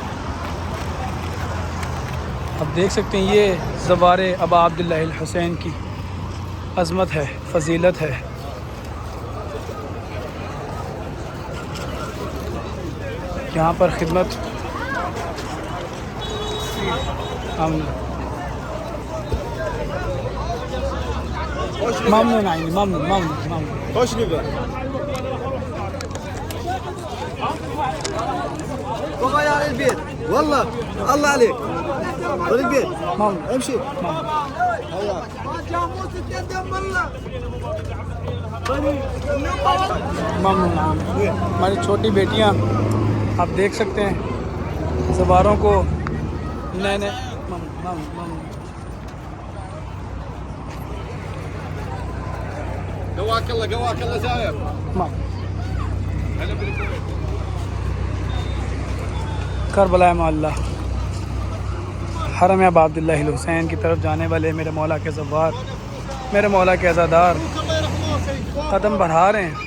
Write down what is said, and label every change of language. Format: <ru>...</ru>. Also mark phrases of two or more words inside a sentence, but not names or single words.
<ur>اب دیکھ سکتے ہیں یہ زوار ابا عبداللہ الحسین کی عظمت ہے، فضیلت ہے. یہاں پر خدمت ممنون عینی ممنون ممنون ممنون.</ur> <ar>خوش نبقى بابا يا البيت والله الله عليك خذ البيت ممنون امشي ممنون. هيا ممنون.</ar> <ur>ہماری چھوٹی بیٹیاں آپ دیکھ سکتے ہیں زباروں کو نئے نئے.</ur> <ar>ممنون ممنون. قواك الله زاير</ar> <ur>کربلا معلّہ حرم ابا عبداللہ الحسین کی طرف جانے والے میرے مولا کے زوار، میرے مولا کے عزادار قدم بڑھا رہے ہیں.</ur>